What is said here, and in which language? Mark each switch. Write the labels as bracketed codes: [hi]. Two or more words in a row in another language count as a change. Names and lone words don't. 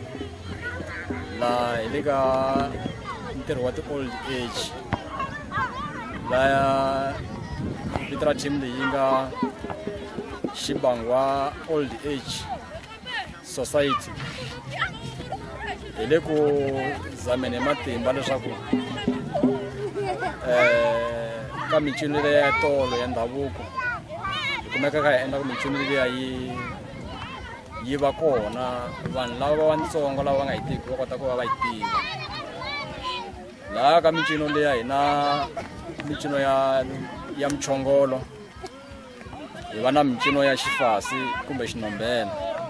[ts] laha hi le ka ntirho wa ti- [en] old age [ts] laya vito ra team leyi nga Xibangwa Old Age Society hi le ku zameni matimba leswaku ka mincino leya tolo ya ndhavuko hi kumeka ka hi endla ku mincino leya yi va kona vanhu lava vantsongo lava va nga yi tivi va kota ku va va yi tiva laha ka mincino leya hi na mincino ya mchongolo hi va na mincino ya xifasi kumbe xinombela